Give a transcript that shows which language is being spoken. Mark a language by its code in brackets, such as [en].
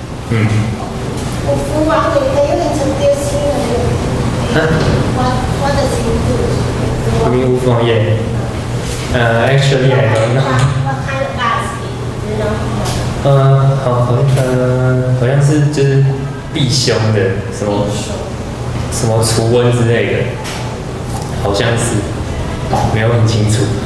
[zh] 吴夫汪业，它有点像丢星了。 [en] What does he do? You mean 吴夫汪业？Actually, I don't know. What kind of gods? You know? [zh] 好像是就是避凶的，什么除瘟之类的，好像是，没有很清楚。